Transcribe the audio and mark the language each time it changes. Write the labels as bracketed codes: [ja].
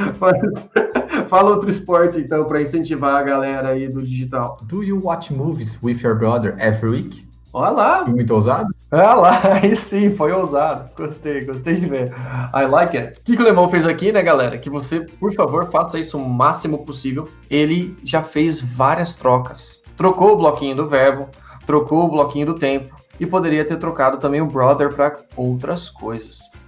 [pt] Mas fala outro esporte então para incentivar a galera aí do digital. [en] Do you watch movies with your brother every week? [pt] Olha lá. Foi muito ousado? Olha lá, aí sim, foi ousado. Gostei de ver. [en] I like it. [pt] O que o Lemão fez aqui, né, galera? Que você, por favor, faça isso o máximo possível. Ele já fez várias trocas. Trocou o bloquinho do verbo, trocou o bloquinho do tempo e poderia ter trocado também o brother para outras coisas.